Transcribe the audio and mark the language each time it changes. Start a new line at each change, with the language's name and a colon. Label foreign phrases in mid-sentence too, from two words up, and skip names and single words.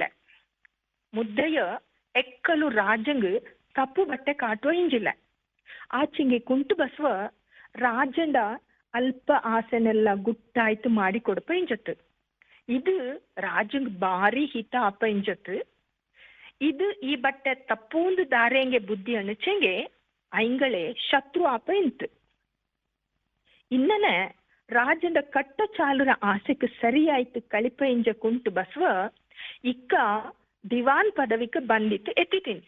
Kodava: ಮುದ್ದಯ್ಯ ಎಕ್ಕಲು ರಾಜಂಗ್ ಕಪ್ಪು ಬಟ್ಟೆ ಕಾಟುವ ಇಂಜಿಲ್ಲ. ಆಚಿಂಗೆ ಕುಂಟು ಬಸವ ರಾಜಂಡ ಅಲ್ಪ ಆಸೆನೆಲ್ಲ ಗುಟ್ಟಾಯ್ತು ಮಾಡಿ ಕೊಡಪ ಇಂಜತ್ತು. ಇದು ರಾಜಂಗ್ ಬಾರಿ ಹಿತ ಅಪ್ಪ ಇಂಜತ್ತು. ಇದು ಈ ಬಟ್ಟೆ ತಪ್ಪೂಂದು ದಾರೆಂಗೆ ಬುದ್ಧಿ ಅಣಚೆಂಗೆ ಐಂಗಳೇ ಶತ್ರು ಆಪ ಇಂತು. ಇನ್ನನೆ ರಾಜಂಡ ಕಟ್ಟ ಚಾಲುರ ಆಸೆಗೆ ಸರಿಯಾಯ್ತು ಕಳಿಪ ಇಂಜ ಕುಂಟು ಬಸವ ಇಕ್ಕ ದಿವಾನ್ ಪದವಿಗೆ ಬಂದಿತ್ತು ಎತ್ತಿ ತಿಂತು.